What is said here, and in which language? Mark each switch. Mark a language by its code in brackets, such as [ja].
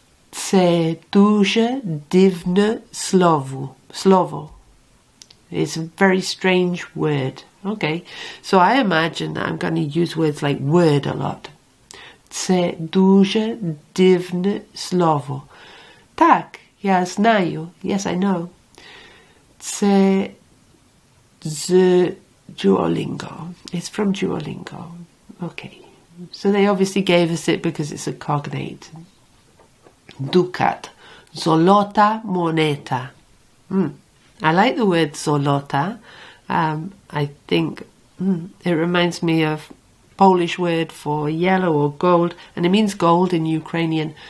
[uk] Це дуже дивне slovo. [en] It's a very strange word. Okay, so I imagine that I'm going to use words like word a lot. [uk] Це дуже дивне slovo. Так, я знаю. [en] Yes, I know. [uk] Це з Duolingo. [en] It's from Duolingo. Okay, so they obviously gave us it because it's a cognate. Ducat. [uk] Zolota moneta. [en] I like the word zolota. I think it reminds me of Polish word for yellow or gold, and it means gold in Ukrainian.